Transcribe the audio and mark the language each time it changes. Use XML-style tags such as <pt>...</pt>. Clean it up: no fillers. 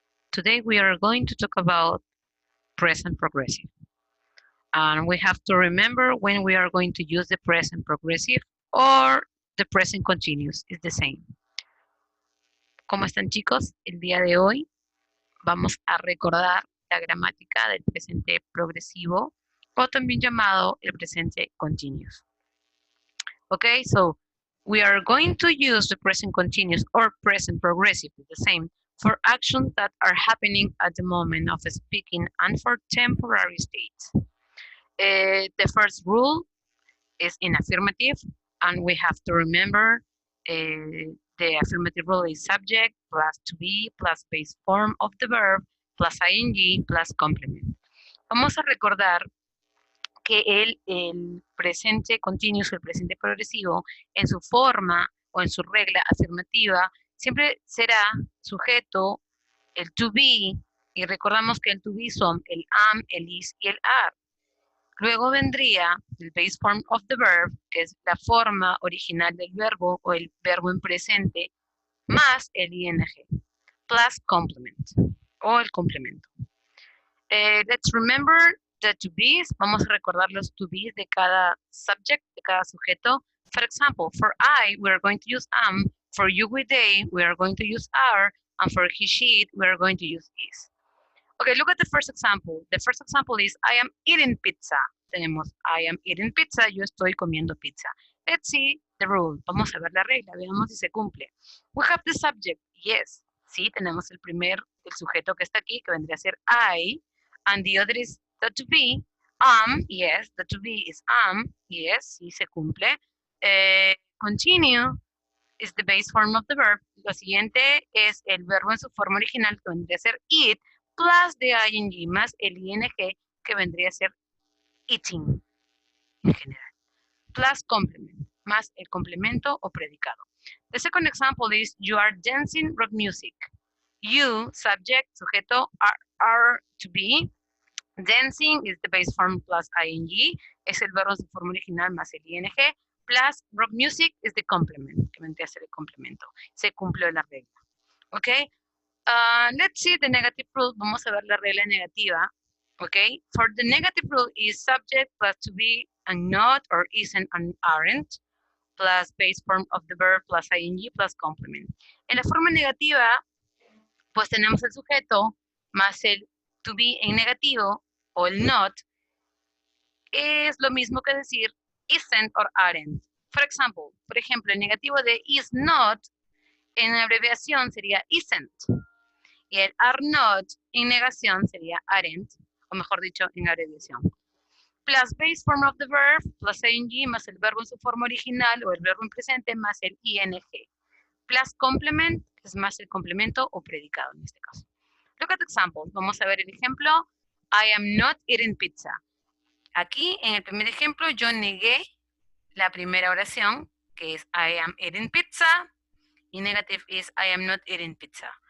<en>Today we are going to talk about present progressive. And we have to remember when we are going to use the present progressive or the present continuous. It's the same.</en> <es>¿Cómo están, chicos? El día de hoy vamos a recordar la gramática del presente progresivo o también llamado el presente continuous.</es> <en>Okay, so we are going to use the present continuous or present progressive, the same, for actions that are happening at the moment of speaking and for temporary states. The first rule is in affirmative, and we have to remember the affirmative rule is subject plus to be plus base form of the verb plus ing plus complement.</en> <es>Vamos a recordar que el presente continuous, el presente progresivo, en su forma o en su regla afirmativa, siempre será sujeto el to be, y recordamos que el to be son el am, el is y el are. Luego vendría el base form of the verb, que es la forma original del verbo o el verbo en presente, más el ing, plus complement, o el complemento.</es> <en>Let's remember the to be's.</en> <es>Vamos a recordar los to be's de cada subject, de cada sujeto.</es> <en>For example, for I, we are going to use am. For you, we, they, we are going to use are. And for he, she, we are going to use is. Okay, look at the first example. The first example is I am eating pizza. Tenemos I am eating pizza.</en> <es>Yo estoy comiendo pizza.</es> <en>Let's see the rule.</en> <es>Vamos a ver la regla. Veamos si se cumple.</es> <en>We have the subject. Yes.</en> <es>Sí, tenemos el sujeto que está aquí, que vendría a ser I.</es> <en>And the other is the to be. Yes, the to be is yes,</en> <es>sí se cumple.</es> <en>Continue is the base form of the verb.</en> <es>Lo siguiente es el verbo en su forma original, que vendría a ser eat,</es> <en>plus the ing</en> <es>más el ing, que vendría a ser eating en general.</es> <en>Plus complement,</en> <es>más el complemento o predicado.</es> <en>The second example is you are dancing rock music. You, subject, sujeto, are to be. Dancing is the base form plus ing,</en> <es>es el verbo en su forma original más el ing,</es> <en>plus rock music is the complement,</en> <es>que vendría a ser el complemento. Se cumplió la regla. ¿Ok?</es> <en>Let's see the negative rule.</en> <es>Vamos a ver la regla negativa. ¿Ok?</es> <en>For the negative rule is subject plus to be and not or isn't and aren't plus base form of the verb plus ing plus complement.</en> <es>En la forma negativa, pues tenemos el sujeto más el to be en negativo o el not, es lo mismo que decir isn't or aren't. Por ejemplo, el negativo de is not en abreviación sería isn't. Y el are not en negación sería aren't, o mejor dicho, en abreviación.</es> <en>Plus base form of the verb, plus ing,</en> <es>más el verbo en su forma original o el verbo en presente, más el ing. Plus complement, es más el complemento o predicado en este caso.</es> <en>Look at the example.</en> <es>Vamos a ver el ejemplo.</es> <en>I am not eating pizza.</en> <es>Aquí, en el primer ejemplo, yo negué la primera oración, que es</es> <en>I am eating pizza. Y negative is I am not eating pizza.</en>